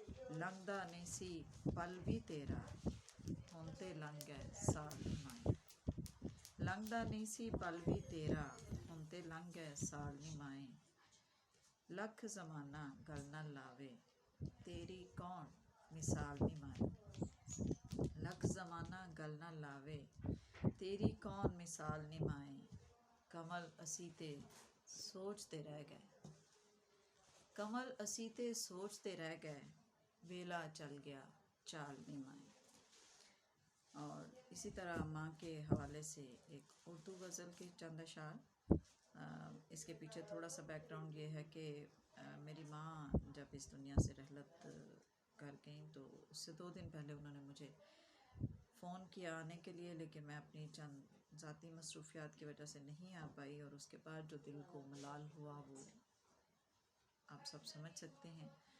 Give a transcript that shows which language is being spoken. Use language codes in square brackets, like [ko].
[pa] لنگدا نہیں سی پل بھی تیرا, ہن تے لنگ گئے سال نی مائیں. لنگدا نہیں سی پل بھی تیرا, ہن تے لنگ گئے سال نی مائیں. لکھ زمانہ گل نہ لاوے, تیری کون مثال نی مائیں. لکھ زمانہ گل نہ لاوے, تیری کون مثال نی مائیں. کمل اسی تے سوچتے رہ گئے, کمل اسی تے سوچتے رہ گئے, ویلا چل گیا چال نی مائیں. اور [hi] इसी तरह माँ के हवाले से एक उर्दू गज़ल के चंद अशार। इसके पीछे थोड़ा सा बैकग्राउंड ये है कि मेरी माँ जब इस दुनिया से रहलत कर गई तो उससे 2 दिन पहले उन्होंने मुझे फ़ोन किया आने के लिए, लेकिन मैं अपनी चंद ज़ाती मसरूफियात की वजह से नहीं आ पाई, और उसके बाद जो दिल को मलाल हुआ वो आप सब समझ सकते हैं।